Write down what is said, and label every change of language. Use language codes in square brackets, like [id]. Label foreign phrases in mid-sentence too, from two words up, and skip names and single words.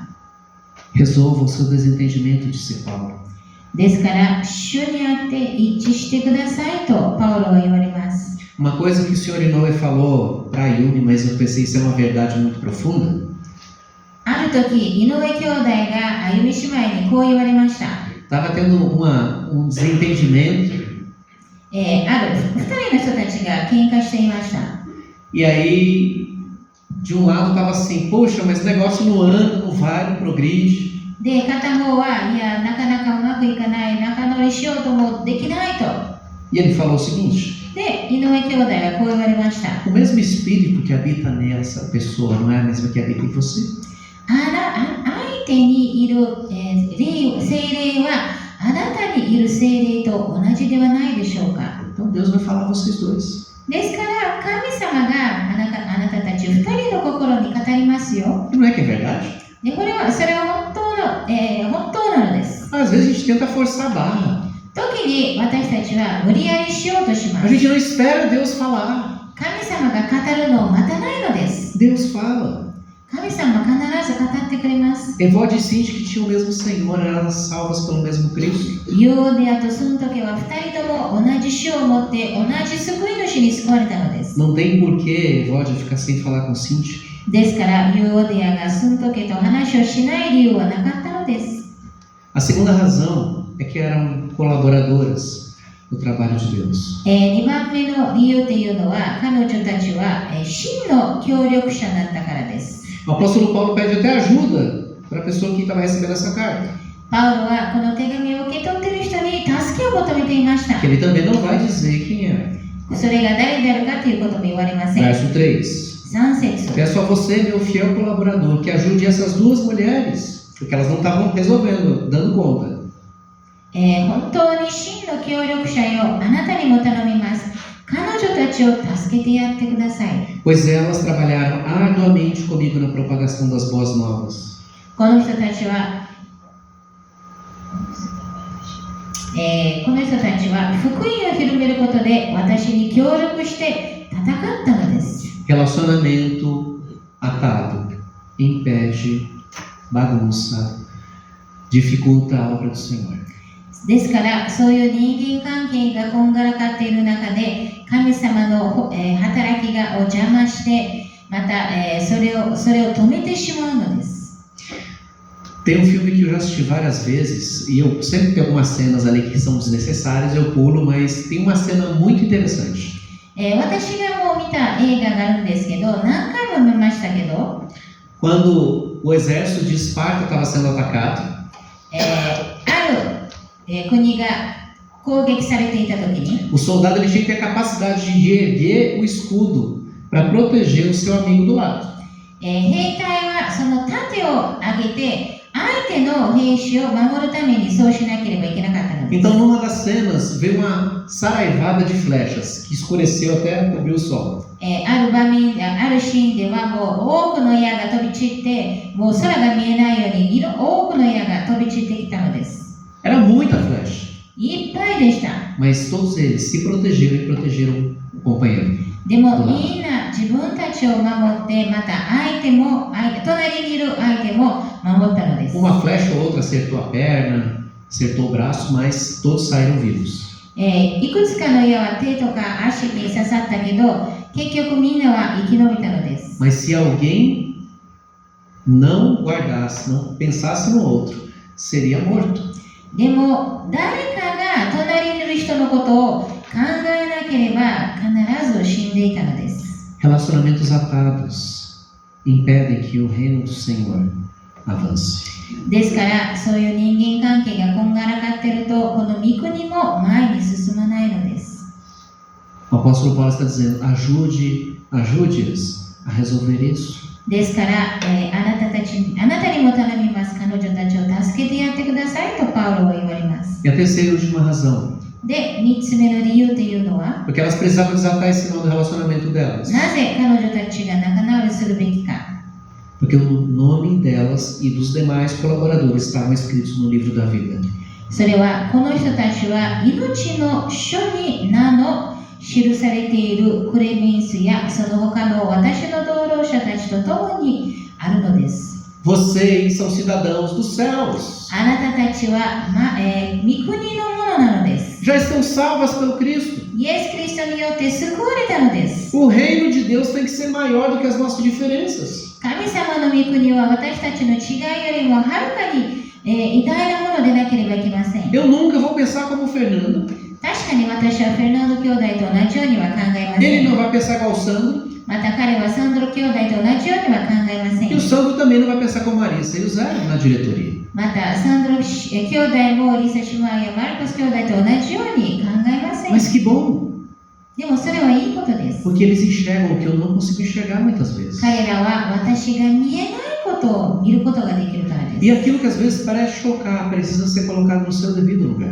[pt] Resolva o seu desentendimento, disse Paulo. [ja] ですから、主にあって一致してくださいとパウロは言われます。 [pt] Uma coisa que o Sr. Inoue falou para Yumi, mas eu pensei isso é uma verdade muito profunda. [ja] ある時、井上兄弟があゆみ姉妹にこう言われました。 [pt] Estava tendo desentendimento. [ja] ある2人の人たちが喧嘩していました。 [pt] E aí, de um lado estava assim, poxa, mas o negócio não anda, não vai, não progride. [ja] で、片方は、いや、なかなかうまくいかない、仲直りしようともできないと。 [pt] E ele falou o seguinte: [ja] で、井上兄弟はこう言われました。 [pt] o mesmo espírito que habita nessa pessoa não é a mesma que habita em você? [ja] 相手にいる、聖霊はあなたにいる聖霊と同じではないでしょうか。 [pt] Então Deus vai falar a vocês dois. [ja] ですから神様があなたたち2人の心に語りますよ。 [pt] E não é que é verdade? [ja] でそれは本当なのです。 [pt] Às vezes a gente tenta forçar a barra. [ja] 時に私たちは無理やりしようとしま [pt] A [ja] す。 [pt] gente não espera Deus falar. [ja] 神様が語るのを待たないのです。 [pt] Deus fala. [ja] 神様は必ず語ってくれます。 [pt] Evode e Cindy, que tinham o mesmo Senhor, eram salvas pelo mesmo Cristo. [ja] ヨーデアとスントケは2人とも同じ主を持って同じ救い主に救われたのです。 [pt] Não tem porquê Evode ficar sem falar com Cindy. [ja] ですからヨーデアがスントケと話をしない理由はなかったのです。 [pt] A segunda razão é que eram colaboradoras no trabalho de Deus. [ja] 2 番目の理由というのは彼女たちは真の協力者だったからです。 [pt] O apóstolo Paulo pede até ajuda para a pessoa que estava recebendo essa carta. [ja] パウロはこの手紙を受け取っている人に助けを求めていました。 [pt] Que ele também não vai dizer quem é. [ja] それが誰であるかということも言われません。 [pt] Verso 3. [ja] 3節 [pt] Peço a você, meu fiel colaborador, que ajude essas duas mulheres, porque elas não estavam resolvendo, dando conta. [ja] 本当に真の協力者よ、あなたにも頼みます。彼女たちを助けてやってください。 [pt] Pois elas trabalharam arduamente comigo na propagação das boas novas. [ja] この人たちは福音を広めることで私に協力して戦ったのです。 [pt] Relacionamento atado impede, bagunça, dificulta a obra do Senhor. [ja] ですからそういう人間関係がこんがらかっている中で神様の、働きが邪魔してまた、それを止めてしまうのです。 [pt] Tem filme que eu já assisti várias vezes e eu sempre tenho algumas cenas ali que são desnecessárias, eu pulo, mas tem uma cena muito interessante. [ja] 私がもう見た映画があるんですけど何回も見ましたけど [pt] Quando o exército de Esparta estava sendo atacado, [ja] 国が攻撃されていた時に [pt] o soldado ele tinha que ter a capacidade de erguer o escudo para proteger o seu amigo do lado. [ja] 兵隊はその盾を上げて相手の兵士を守るためにそうしなければいけなかったのです。 [pt] Então, numa das cenas, veio uma saraivada de flechas que escureceu até cobrir o sol. [ja] あるシーンではもう多くの矢が飛び散ってもう空が見えないように多くの矢が飛び散ってきたのです。 [pt] Era muita flecha, [ja] いっぱいでした。 [pt] mas todos eles se protegeram e protegeram o companheiro. [ja] でもみんな自分たちを守ってまた隣にいる相手も守ったのです。 [pt] Uma flecha ou outra acertou a perna, acertou o braço, mas todos saíram vivos. [ja] いくつかの矢は手とか足に刺さったけど結局みんなは生き延びたのです。 [pt] Mas se alguém não guardasse, não pensasse no outro, seria morto. [ja] でも誰かが隣にいる人のことを考えなければ必ず死んでいたのです。 [pt] Relacionamentos atados impedem que o reino do Senhor avance. [ja] ですからそういう人間関係がこんがらかっているとこの御国も前に進まないのです。 [pt] O apóstolo Paulo está dizendo, ajude-os a resolver isso. [ja] ですから、あなたにも頼みます。彼女たちを助けてやってくださいとパウロは言われます。 [pt] E a terceira e última razão, [ja] で、3つ目の理由というのは [pt] porque elas precisavam desatar esse nó do relacionamento delas. [ja] なぜ彼女たちが仲直りするべきか。 [pt] Porque o nome delas e dos demais colaboradores estavam escritos no livro da vida. [ja] それはこの人たちは命の書に名の記されているクレメンスやその他の私の同僚者たちと共にあるのです。 [pt] Vocês são cidadãos dos céus. [ja] あなたたちは、御国のものなのです。 [pt] Já estão salvas pelo Cristo. [ja] イエス・キリストによって救われたのです。 [pt] O reino de Deus tem que ser maior do que as nossas diferenças. [ja] 神様の御国は私たちの違いよりもはるかに、偉大なものでなければいけません。 [pt] Eu nunca vou pensar como o Fernando. [ja] 確かに私はフェルナンド兄弟と同じようには考えませ [pt] Ele [ja] ん。 [pt] não vai pensar igual o Sandro. [ja] また彼はサンドロ兄弟と同じようには考えませ [pt] E o [ja] ん。 [pt] Sandro também não vai pensar como Marissa e o Zé na diretoria. [ja] またサンドロ兄弟もリサ姉妹やマルコス兄弟と同じように考えません。 [pt] Mas que bom, [ja] でもそれはいいことです。 [pt] porque eles enxergam o que eu não consigo enxergar muitas vezes. [ja] 彼らは私が見えないことを見ることができるからです。 [pt] E aquilo que às vezes parece chocar precisa ser colocado no seu devido lugar.